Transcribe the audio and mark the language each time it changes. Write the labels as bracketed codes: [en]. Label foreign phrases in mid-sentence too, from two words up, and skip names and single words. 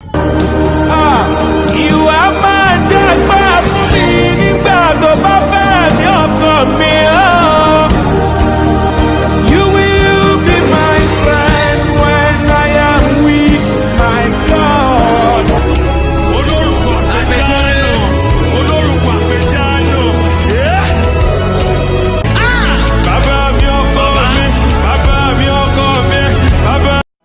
[yo] Ah, ìwà máa dàgbà fún mi nígbà tó bá fẹ́ ní ọkàn mi, oh. [en] You will be my strength when I am weak, my God. [yo] Olórúkọ àpèjánù, olórúkọ àpèjánù, yeah. Ah! Bàbá mi ọkọ mi, bàbá mi ọkọ mi, bàbá.